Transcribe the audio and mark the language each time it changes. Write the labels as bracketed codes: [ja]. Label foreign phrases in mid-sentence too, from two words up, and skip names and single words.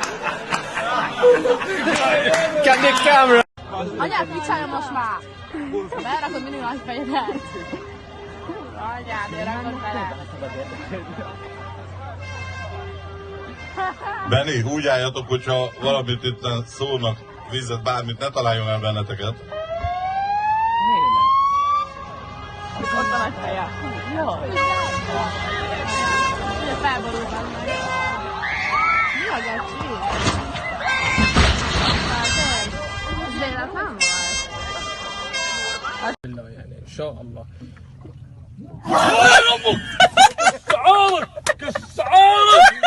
[en] Get the camera! [hu] Anyád, picsálja most már! Berakod mindig nagy fejedet! Anyád, én rakod bele! Benni, úgy álljatok, hogyha valamit itt szólnak, vizet, bármit, ne találjon el benneteket. Ott a nagy feje. Jó. Ugye felborultam meg. Mi a geci? Ez véletlen volt? [ar] يعني ان شاء الله. السعارة كالسعارة